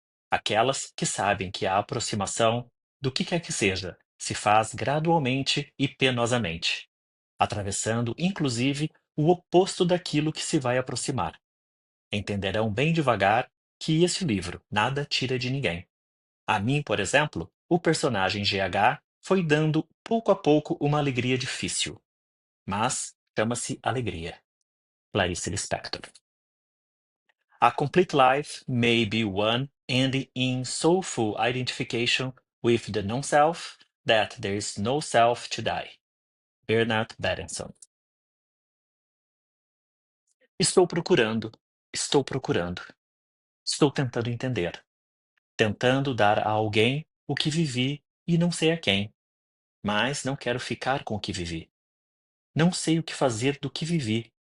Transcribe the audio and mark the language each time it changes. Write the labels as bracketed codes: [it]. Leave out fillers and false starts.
[pt] Aquelas que sabem que a aproximação, do que quer que seja, se faz gradualmente e penosamente, atravessando inclusive o oposto daquilo que se vai aproximar. Entenderão bem devagar que este livro nada tira de ninguém. A mim, por exemplo, o personagem GH foi dando pouco a pouco uma alegria difícil, mas chama-se alegria. Clarice Lispector. [en] A complete life may be one ending in so full identification with the non-self that there is no self to die. Bernard Berenson. [pt] Estou procurando, estou procurando. Estou tentando entender. Tentando dar a alguém o que vivi e não sei a quem. Mas não quero ficar com o que vivi. Não sei o que fazer do que vivi.